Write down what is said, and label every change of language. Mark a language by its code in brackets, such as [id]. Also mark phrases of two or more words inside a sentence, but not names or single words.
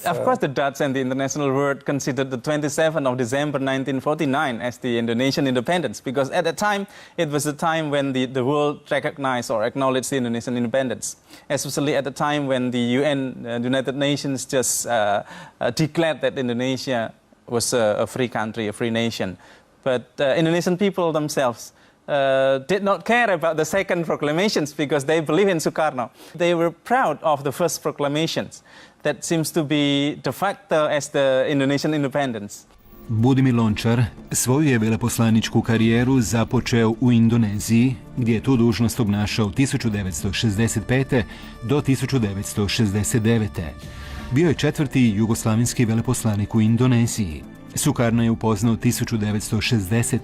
[en] Of course, the Dutch and the international world considered the 27th of December 1949 as the Indonesian independence, because at that time, it was the time when the world recognized or acknowledged the Indonesian independence, especially at the time when the UN, the United Nations, just declared that Indonesia was a free country, a free nation. But Indonesian people themselves did not care about the second proclamations because they believe in Sukarno. They were proud of the first proclamations. That seems to be de facto as the Indonesian independence. [hr] Budimir Lončar svoju je veleposlaničku karijeru započeo u Indoneziji, gdje je tu dužnost obnašao 1965. do 1969. Bio je četvrti jugoslavenski veleposlanik u Indoneziji. Sukarno je upoznao 1960.